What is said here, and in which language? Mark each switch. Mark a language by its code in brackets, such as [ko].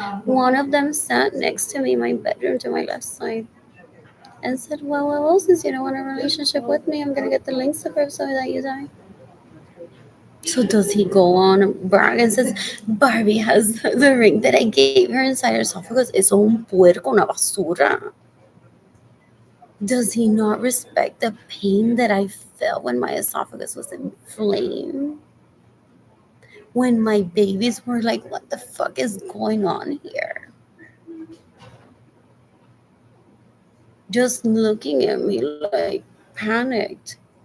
[en] One of them sat next to me in my bedroom to my left side and said, well, since you don't want a relationship with me, I'm gonna get the links to prove so that you die. So does he go on and brag and says, Barbie has the ring that I gave her inside her esophagus? [es] Eso un puerco, una basura. [en] Does he not respect the pain that I felt when my esophagus was inflamed? When my babies were like, what the fuck is going on here? just looking at me like panicked.